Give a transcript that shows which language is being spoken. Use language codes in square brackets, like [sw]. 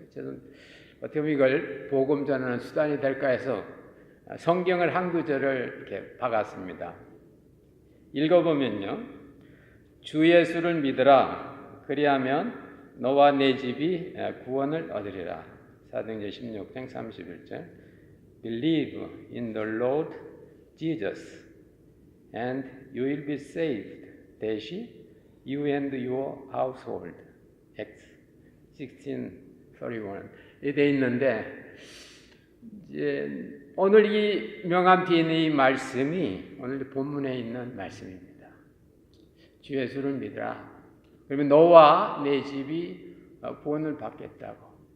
[ko] 저는 어떻게 보면 이걸 복음 전하는 수단이 될까 해서 성경을 한 구절을 이렇게 박았습니다. 읽어보면요. 주 예수를 믿으라. 그리하면 너와 내 집이 구원을 얻으리라. 사도행전 16장 31절. [en] Believe in the Lord Jesus and you will be saved. 대시 you and your household. Acts 16:31. [ko] 이돼 있는데 이제 오늘 이 명함 뒤에 있는 이 말씀이 오늘 본문에 있는 말씀입니다. 주 예수를 믿으라. 그러면 너와 내 집이 구원을 받겠다고.